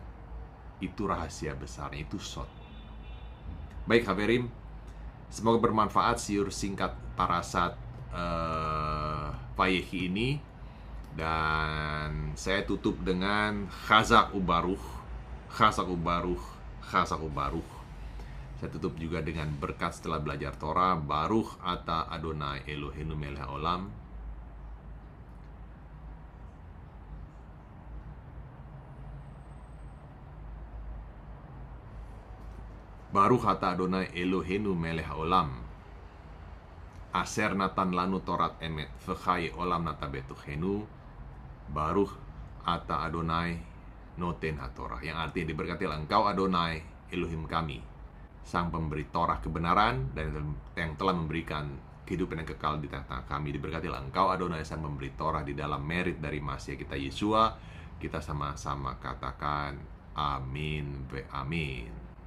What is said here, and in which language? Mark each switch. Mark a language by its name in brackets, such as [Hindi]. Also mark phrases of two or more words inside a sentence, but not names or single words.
[Indonesian] Itu rahasia besarnya, itu sod. Baik Haverim, semoga bermanfaat siur singkat parasat Vayehi ini. Dan saya tutup dengan [Hebrew] חזק וברוך, חזק וברוך, חזק וברוך. [Indonesian] Saya tutup juga dengan berkat setelah belajar Torah, [Hebrew] ברוך אתה אדוני אלוהינו מלך העולם. ברוך אתה אדוני אלוהינו מלך העולם. אשר נתן לנו תורת אמת, וחיי עולם נטע בתוכנו. ברוך אתה אדוני נותן התורה, [Indonesian] yang artinya diberkatilah engkau Adonai Elohim kami, sang pemberi Torah kebenaran dan yang telah memberikan kehidupan yang kekal di tengah-tengah kami. Diberkatilah engkau Adonai, sang pemberi Torah, di dalam merit dari Masya kita Yesua. Kita sama-sama katakan [Hebrew] אמן ואמן.